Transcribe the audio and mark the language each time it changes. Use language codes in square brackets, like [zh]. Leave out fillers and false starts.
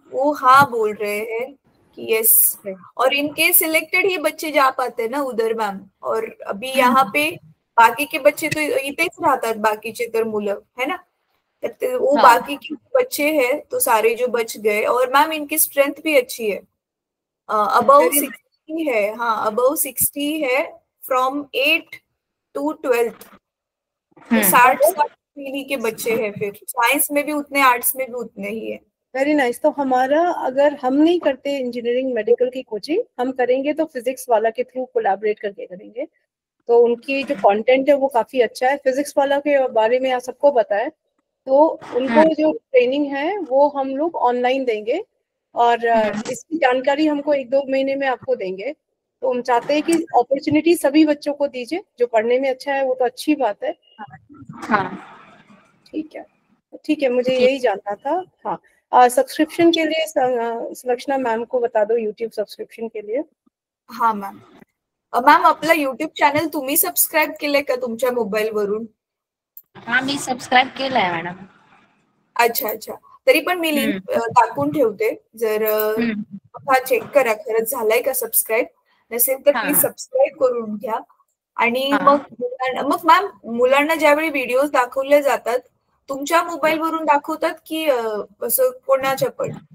[hi] वो हाँ बोल रहे हैं कि यस, और इनके सिलेक्टेड ही बच्चे जा पाते हैं ना उधर मैम. और अभी यहाँ पे बाकी के बच्चे तो [mr] इथेच राहतात बाकीचे तर मुलं [hi] है ना. तर वो बाकी के बच्चे हैं तो सारे जो बच गए. और मैम इनकी स्ट्रेंथ भी अच्छी है, अबव 60 है. हाँ, अबव 60 है फ्रॉम 8 to 12. 60 के बच्चे हैं. फिर साइंस में भी उतने, आर्ट्स में भी उतने ही है. Very nice. तो हमारा, अगर हम नहीं करते इंजीनियरिंग मेडिकल की कोचिंग, हम करेंगे तो फिजिक्स वाला के थ्रू कोलैबोरेट करके करेंगे. तो उनकी जो कंटेंट है वो काफी अच्छा है. फिजिक्स वाला के बारे में आप सबको पता है, तो उनको जो ट्रेनिंग है वो हम लोग ऑनलाइन देंगे और इसकी जानकारी हमको 1-2 महीने में आपको देंगे. तो हम चाहते हैं कि अपॉर्चुनिटी सभी बच्चों को दीजिए. जो पढ़ने में अच्छा है वो तो अच्छी बात है. ठीक है, ठीक है, मुझे यही जानना था. हाँ, सब्सक्रिप्शन के लिए सुलक्षणा मैम को बता दो, यूट्यूब सब्सक्रिप्शन के लिए. हाँ मॅम. [mr] मॅम आपला युट्यूब चॅनल तुम्ही सबस्क्राईब केलंय का तुमच्या मोबाईल वरून? हा, मी सबस्क्राईब केलंय मॅडम. [hi] अच्छा अच्छा. [mr] तरी पण मी लिंक टाकून ठेवते, जर चेक करा खरंच झालाय का सबस्क्राईब. नसेल तर प्लीज सबस्क्राईब करून घ्या. आणि मग मॅम मुलांना ज्यावेळी व्हिडिओज दाखवले जातात तुमच्या मोबाईल वरून दाखवतात की असं कोणाच्या पण?